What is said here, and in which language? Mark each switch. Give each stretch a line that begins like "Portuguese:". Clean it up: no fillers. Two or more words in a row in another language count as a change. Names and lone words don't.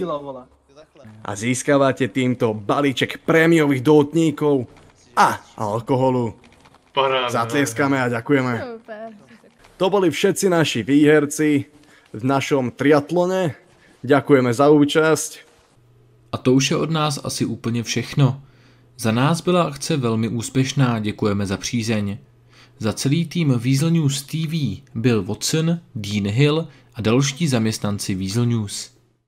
Slovak: A získavate týmto balíček prémiových doutníkov a alkoholu. Zatlieskame a ďakujeme. To boli všetci naši výherci v našom triatlone. Ďakujeme za účasť.
Czech: A to už je od nás asi úplně všechno. Za nás byla akce velmi úspěšná, děkujeme za přízeň. Za celý tým Weasel News TV byl Watson, Dean Hill a další zaměstnanci Weasel News.